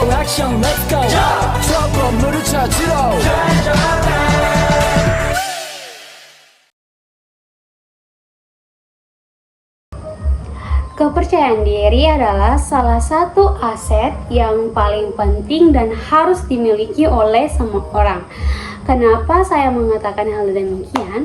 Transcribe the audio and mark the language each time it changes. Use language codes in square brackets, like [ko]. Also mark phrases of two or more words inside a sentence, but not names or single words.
[ko] 액션 [en] let's go [ko] 저 건물을 찾으러 [id] Kepercayaan diri adalah salah satu aset yang paling penting dan harus dimiliki oleh semua orang. Kenapa saya mengatakan hal demikian?